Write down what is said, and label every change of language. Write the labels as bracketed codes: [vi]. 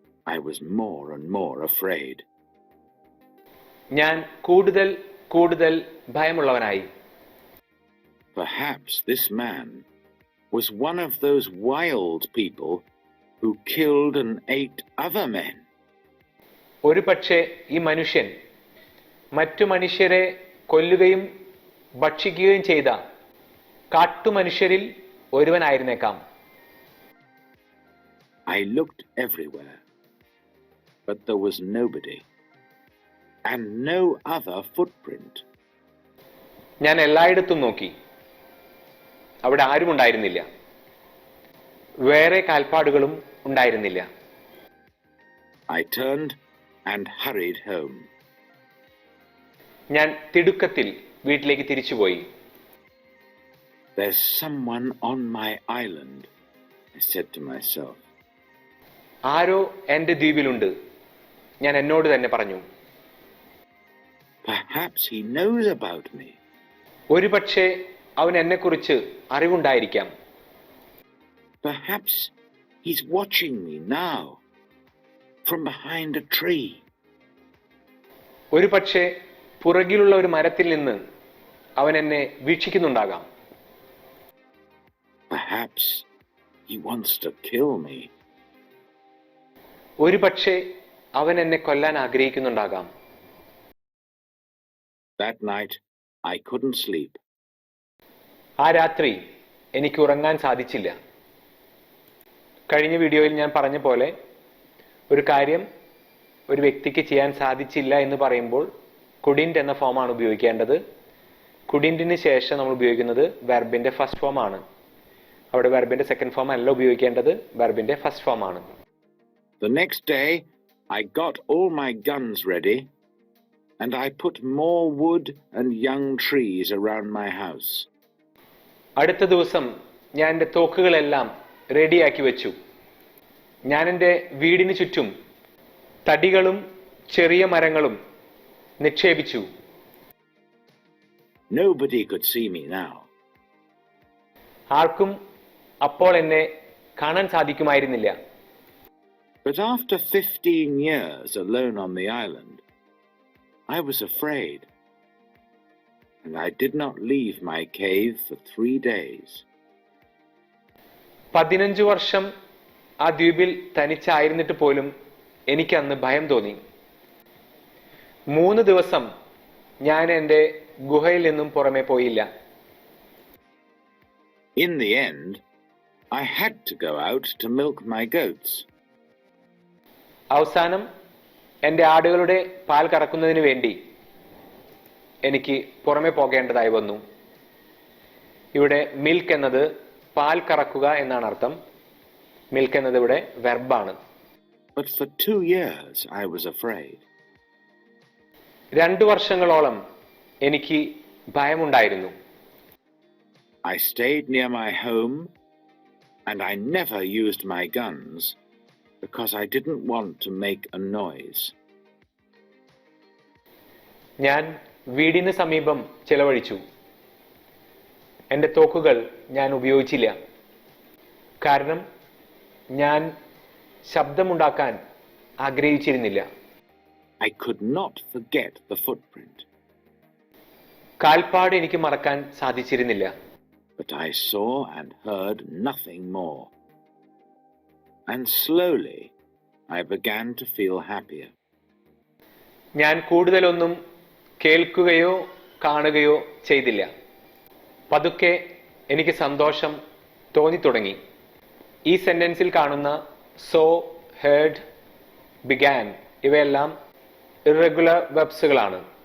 [en] I was more and more afraid. [ml] ഞാൻ കൂടുതൽ കൂടുതൽ ഭയമുള്ളവനായി. [en] Perhaps this man was one of those wild people who killed and ate other men. [ml] ഒരു പക്ഷേ ഈ മനുഷ്യൻ മറ്റു മനുഷ്യരെ കൊല്ലുകയും ഭക്ഷിക്കുകയും ചെയ്ത കാട്ടുമനുഷ്യരിൽ ഒരുവനായിരുന്നേക്കാം. [en] I looked everywhere, but there was nobody, and no other footprint. [ml] ഞാൻ എല്ലായിടത്തും നോക്കി. അവിടെ ആരും ഉണ്ടായിരുന്നില്ല. വേറെ കാൽപ്പാടുകളും ഉണ്ടായിരുന്നില്ല. [en] I turned and hurried home. [ml] ഞാൻ തിടുക്കത്തിൽ വീട്ടിലേക്ക് തിരിച്ചുപോയി. [en] There's someone on my island, I said to myself. [ml] ആരോ എൻ്റെ ദ്വീപിലുണ്ട്, ഞാൻ എന്നോട് തന്നെ പറഞ്ഞു. [en] Perhaps he knows about me. [ml] ഒരുപക്ഷെ അവൻ എന്നെക്കുറിച്ച് അറിവുണ്ടായിരിക്കാം. [en] Perhaps he's watching me now from behind a tree. [ml] ഒരുപക്ഷെ പുറകിലുള്ള ഒരു മരത്തിൽ നിന്ന് അവൻ എന്നെ വീക്ഷിക്കുന്നുണ്ടാകാം. [en] Perhaps he wants to kill me. [ml] ഒരുപക്ഷെ അവൻ എന്നെ കൊല്ലാൻ ആഗ്രഹിക്കുന്നുണ്ടാകാം. [en] That night I couldn't sleep. [ml] ആ രാത്രി എനിക്ക് ഉറങ്ങാൻ സാധിച്ചില്ല. കഴിഞ്ഞ വീഡിയോയിൽ ഞാൻ പറഞ്ഞ പോലെ ഒരു കാര്യം ഒരു വ്യക്തിക്ക് ചെയ്യാൻ സാധിച്ചില്ല എന്ന് പറയുമ്പോൾ കുഡിൻറ്റ് എന്ന ഫോമാണ് ഉപയോഗിക്കേണ്ടത്. കുഡിൻറ്റിന് ശേഷം നമ്മൾ ഉപയോഗിക്കുന്നത് വെർബിന്റെ ഫസ്റ്റ് ഫോം ആണ്. അവിടെ വെർബിന്റെ സെക്കൻഡ് ഫോം അല്ല ഉപയോഗിക്കേണ്ടത്, വെർബിന്റെ ഫസ്റ്റ് ഫോം ആണ്. [en] The next day I got all my guns ready and I put more wood and young trees around my house. [ml] അടുത്ത ദിവസം ഞാൻ എൻ്റെ തോക്കുകളെല്ലാം റെഡിയാക്കി വെച്ചു. ഞാൻ എൻ്റെ വീടിന് ചുറ്റും തടികളും ചെറിയ മരങ്ങളും നിക്ഷേപിച്ചു. [en] Nobody could see me now. [ml] ആർക്കും അപ്പോൾ എന്നെ കാണാൻ സാധിക്കുമായിരുന്നില്ല. [en] But after 15 years alone on the island, I was afraid, and I did not leave my cave for 3 days. [ml] 15 വർഷം ആ ദ്വീപിൽ തനിച്ചായിരുന്നിട്ട് പോലും എനിക്ക് അന്ന് ഭയം തോന്നി. 3 ദിവസം ഞാൻ എൻ്റെ ഗുഹയിൽ നിന്നും പുറമെ പോയില്ല. [en] In the end, I had to go out to milk my goats. [ml] അവസാനം എൻ്റെ ആടുകളുടെ പാൽ കറക്കുന്നതിന് വേണ്ടി എനിക്ക് പുറമെ പോകേണ്ടതായി വന്നു. ഇവിടെ മിൽക്ക് എന്നത് പാൽ കറക്കുക എന്നാണ് അർത്ഥം. മിൽക്ക് എന്നത് ഇവിടെ വെർബാണ്. [en] But for 2 years I was afraid. [ml] 2 വർഷങ്ങളോളം എനിക്ക് ഭയമുണ്ടായിരുന്നു. [en] I stayed near my home and I never used my guns because I didn't want to make a noise. [ml] ഞാൻ വീടിന് സമീപം ചെലവഴിച്ചു. എൻ്റെ തോക്കുകൾ ഞാൻ ഉപയോഗിച്ചില്ല. കാരണം ഞാൻ ശബ്ദമുണ്ടാക്കാൻ ആഗ്രഹിച്ചിരുന്നില്ല. [en] I could not forget the footprint. [ml] കാൽപ്പാട് എനിക്ക് മറക്കാൻ സാധിച്ചിരുന്നില്ല. [en] But I saw and heard nothing more. And slowly I began to feel happier. [ml] ഞാൻ കൂടുതലൊന്നും കേൾക്കുകയോ കാണുകയോ ചെയ്തില്ല. പതുക്കെ എനിക്ക് സന്തോഷം തോന്നിത്തുടങ്ങി. ഈ സെന്റൻസിൽ കാണുന്ന സോ, ഹേർഡ്, ബിഗാൻ ഇവയെല്ലാം ഇറഗുലർ വെർബ്സുകളാണ്.